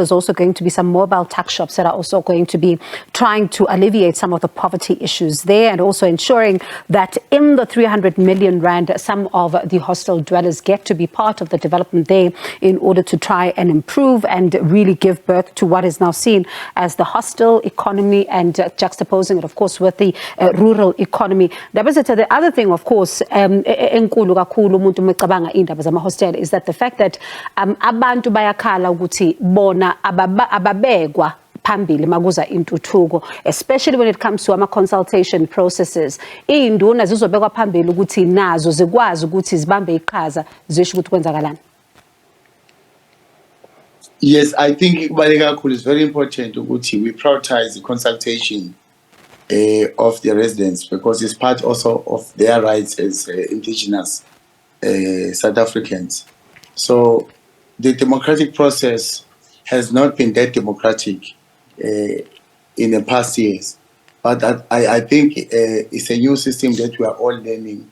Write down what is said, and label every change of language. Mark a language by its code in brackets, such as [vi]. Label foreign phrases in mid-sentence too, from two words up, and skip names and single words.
[en] There's also going to be some mobile tuck shops that are also going to be trying to alleviate some of the poverty issues there, and also ensuring that in the 300 million rand, some of the hostel dwellers get to be part of the development there in order to try and improve and really give birth to what is now seen as the hostel economy, and juxtaposing it, of course, with the rural economy. The other thing, of course, is that the fact that [zu] abantu bayakhala ukuthi bona ababegwa phambili makuza intuthuko, [en] especially when it comes to ama-consultation processes. [zu] Iy'nduna zizobekwa phambili ukuthi nazo zikwazi ukuthi zibambe iqhaza zisho ukuthi kwenzakalani. [en] Yes, I think it's very important ukuthi we prioritize the consultation of the residents, because it's part also of their rights as indigenous South Africans. So the democratic process has not been that democratic in the past years, but I think it's a new system that we are all learning.